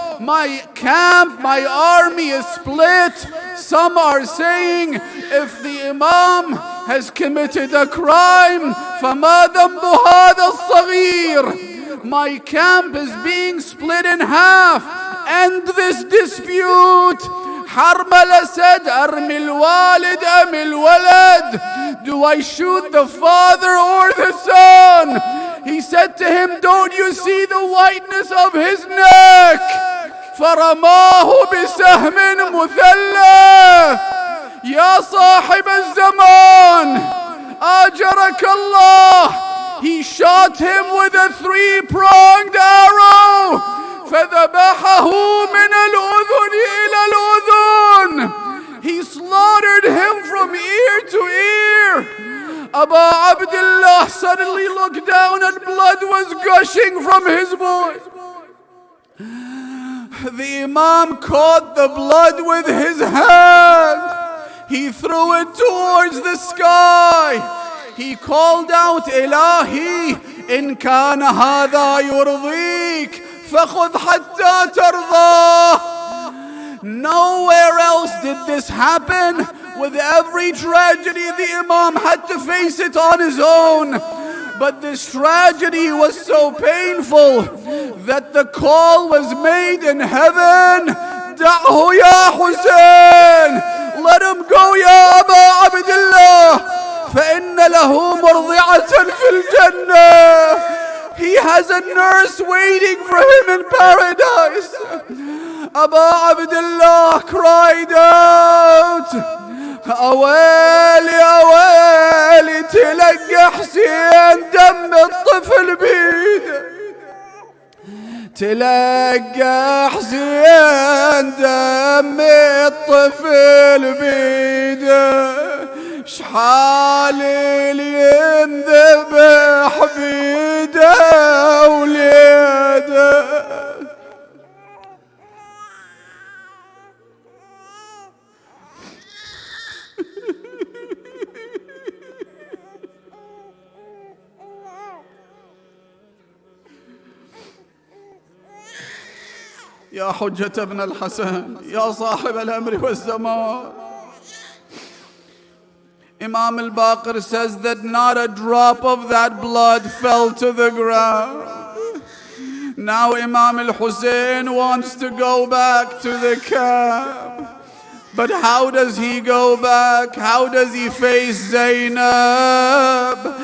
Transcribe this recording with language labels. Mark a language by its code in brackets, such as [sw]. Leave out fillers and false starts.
[en] My camp, my army is split. Some are saying if the Imam has committed a crime, [ar] فما ذنب هذا الصغير. [en] My camp is being split in half. End this dispute. Harmala said, [ar] أرمي الوالد أم الولد? [en] Do I shoot the father or the son? He said to him, don't you see the whiteness of his neck? [ar] فرماه بسهم مثلث. يا صاحب الزمان أجرك الله. [en] He shot him with a three-pronged arrow. [ar] فذبحه من الأذن إلى الأذن. [en] He slaughtered him from ear to ear. Abu Abdullah suddenly looked down and blood was gushing from his voice. The Imam caught the blood with his hand. He threw it towards the sky. He called out, [ar] Ilahi, in kana hadha yurdik, fakhudh hatta tardah. [en] Nowhere else did this happen. With every tragedy, the Imam had to face it on his own. But this tragedy was so painful that the call was made in heaven. [ar] Da'hu ya Hussain. [en] Let him go, ya Aba Abdullah. [ar] فَإِنَّ لَهُ مُرْضِعَةً فِي الْجَنَّةِ. [en] He has a nurse waiting for him in paradise. Abu Abdullah cried out, [ar] أويلي أويلي تلقى حسين دم الطفل بيده. تلقى حسين دم الطفل بيده. شحال اللي ينذبح بيده وليده. يا حجة ابن الحسن يا صاحب الأمر والزمان. [en] Imam al-Baqir says that not a drop of that blood fell to the ground. Now Imam al-Hussain wants to go back to the camp. But how does he go back? How does he face Zainab?